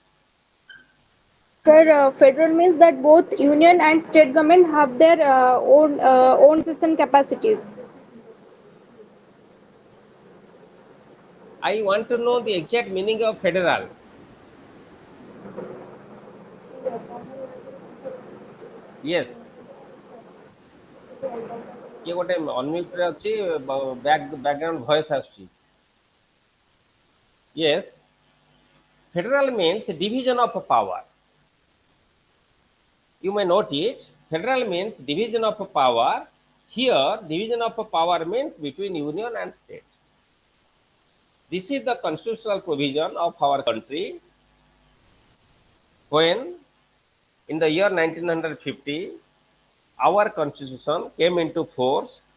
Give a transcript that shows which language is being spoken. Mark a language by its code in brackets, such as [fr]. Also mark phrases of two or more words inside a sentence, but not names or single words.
[en] Sir, federal means that both union and state government have their own decision capacities. I want to know the exact meaning of federal. Yes. [or] କିଏ ଗୋଟେ ଅନମ୍ୟୁଟ ରେ ଅଛି [en] background voice [or] ଆସୁଛି. [en] Yes, federal means division of power. You may note it. Federal means division of power. Here, division of power means between union and state. This is the constitutional provision of our country when in the year 1950 our constitution came into force.